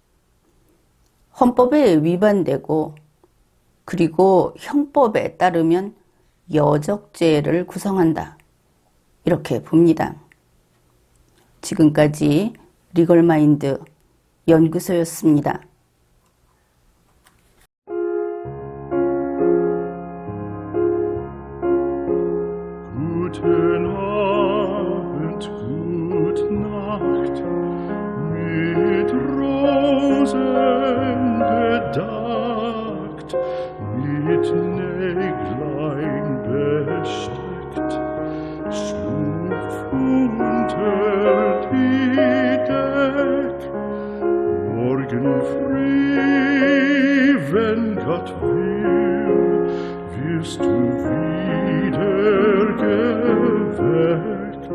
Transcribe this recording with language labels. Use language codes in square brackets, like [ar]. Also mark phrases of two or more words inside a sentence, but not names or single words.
[ko] 헌법에 위반되고 그리고 형법에 따르면 여적죄를 구성한다. 이렇게 봅니다. 지금까지 리걸마인드 연구소였습니다. [de] Guten Abend, gute Nacht, mit Rosen bedeckt, mit Näglein besteckt, schlupf unter die Deck, morgen früh, wenn Gott will, wirst du wieder geweckt.